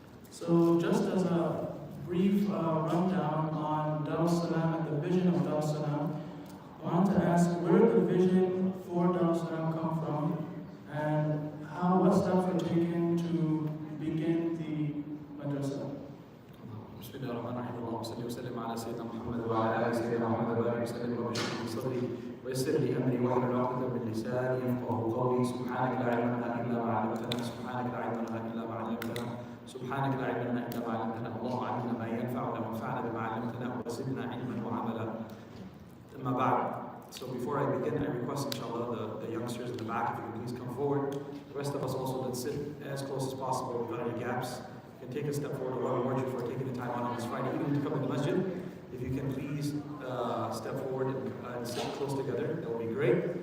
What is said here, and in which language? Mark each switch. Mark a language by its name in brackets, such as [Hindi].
[English] so just as a brief rundown on Dar es Salaam and the vision of Dar es Salaam, I want to ask where did the vision for Dar es Salaam come from, and what steps were taken to begin the madrasa? [Arabic] بسم الله الرحمن الرحيم اللهم صل وسلم على سيدنا محمد وعلى ال سيدنا محمد وبارك وسلم وبشر في صدري ويسر لي امري واحلل عقدة من لساني يفقهوا قولي سبحانك لا علم لنا الا ما علمتنا سبحانك لا علم لنا الا ما علمتنا سبحانك لا علم لنا الا ما علمتنا اللهم علمنا ما ينفعنا وانفعنا بما علمتنا وزدنا علما وعملا. اما بعد. [English] So before I begin, I request inshallah the youngsters in the back, if you can please come forward. The rest of us also, let's sit as close as possible without any gaps. You can take a step forward. Allah reward you for taking the time out on this Friday evening to come in the masjid. If you can please step forward and sit close together, that would be great.